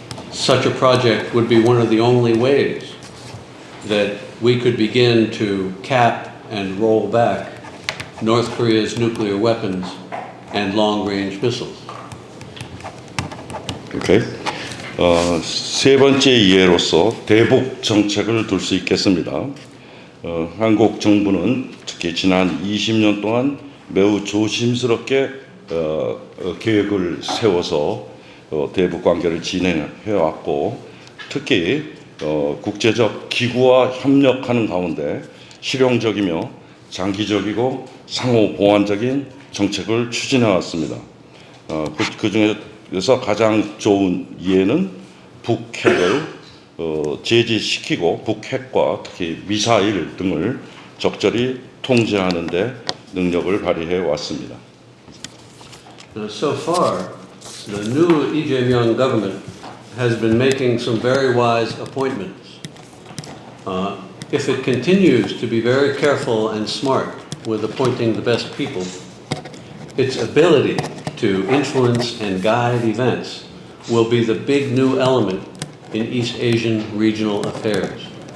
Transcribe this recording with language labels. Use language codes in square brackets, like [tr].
[en] Such a project would be one of the only ways that we could begin to cap and roll back North Korea's nuclear weapons and long-range missiles. Okay. [ko] 세 번째 예로서 대북 정책을 둘 수 있겠습니다. 한국 정부는 특히 지난 20년 동안 매우 조심스럽게 계획을 세워서 대북 관계를 진행해 왔고, 특히 국제적 기구와 협력하는 가운데 실용적이며 장기적이고 상호 보완적인 정책을 추진해 왔습니다. 그 중에서 가장 좋은 예는 북핵을 제지시키고 북핵과 특히 미사일 등을 적절히 통제하는 데 능력을 발휘해 왔습니다. [en] So far, the new Lee Jae-myung government has been making some very wise appointments. If it continues to be very careful and smart with appointing the best people, its ability to influence and guide events will be the big new element in East Asian regional affairs.